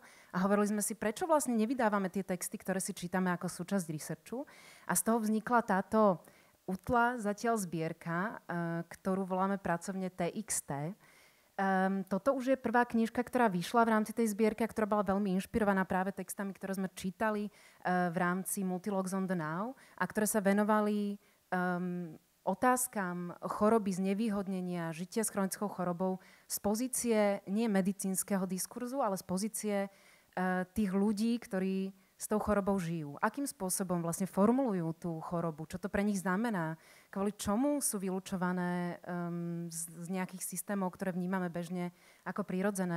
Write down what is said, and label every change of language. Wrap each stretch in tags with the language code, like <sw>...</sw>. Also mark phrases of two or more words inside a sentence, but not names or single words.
<sk>A hovorili sme si, prečo vlastne nevydávame tie texty, ktoré si čítame ako súčasť researchu. A z toho vznikla táto útla zatiaľ zbierka, ktorú voláme pracovne TXT. Toto už je prvá knižka, ktorá vyšla v rámci tej zbierky, ktorá bola veľmi inšpirovaná práve textami, ktoré sme čítali v rámci Multilogs on the Now a ktoré sa venovali otázkam choroby, znevýhodnenia, žitia s chronickou chorobou z pozície nie medicínskeho diskurzu, ale z pozície tých ľudí, ktorí s tou chorobou žijú. Akým spôsobom vlastne formulujú tú chorobu, čo to pre nich znamená, kvôli čomu sú vylúčované z nejakých systémov, ktoré vnímame bežne ako prirodzené.</sk>